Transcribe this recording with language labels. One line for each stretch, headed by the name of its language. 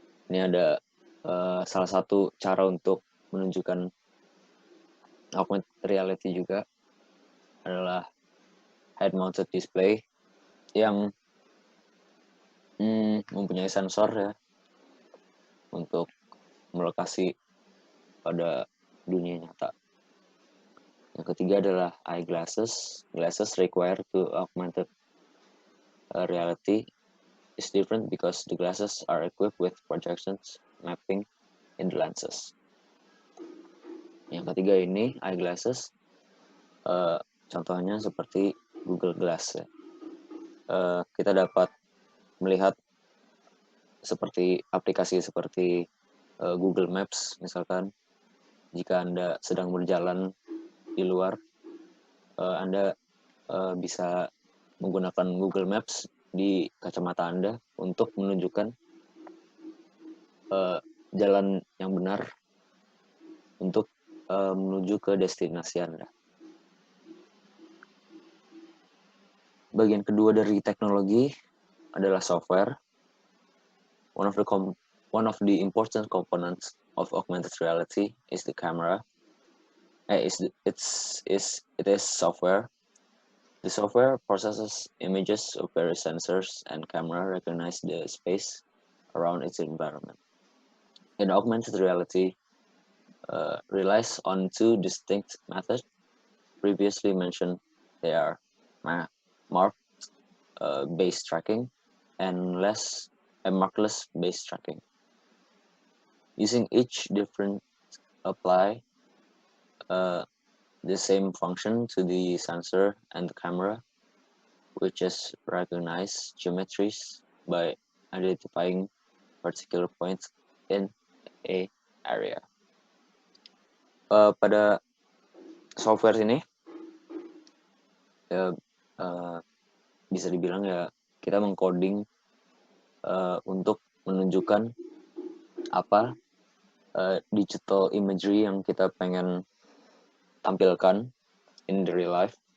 Indonesian: Ini ada salah satu cara untuk menunjukkan augmented reality juga adalah head-mounted display yang mempunyai sensor ya untuk melokasi pada dunia nyata. Yang ketiga adalah eyeglasses.
English: Glasses required to augmented reality is different because the glasses are equipped with projections mapping in the lenses.
Indonesian: Yang ketiga ini eyeglasses, contohnya seperti Google Glass ya. Kita dapat melihat seperti aplikasi seperti Google Maps misalkan. Jika Anda sedang berjalan di luar, Anda bisa menggunakan Google Maps di kacamata Anda untuk menunjukkan jalan yang benar untuk menuju ke destinasi Anda. Bagian kedua dari teknologi adalah software.
English: One of the important components of augmented reality is the camera. It is software. The software processes images of various sensors and camera recognize the space around its environment. In augmented reality, relies on two distinct methods previously mentioned. They are marked-based tracking and markless-based tracking. Using each different apply the same function to the sensor and the camera, which is recognize geometries by identifying particular points in a area.
Indonesian: Pada software ini ya, bisa dibilang ya kita mengcoding untuk menunjukkan apa digital imagery yang kita pengen tampilkan in the real life,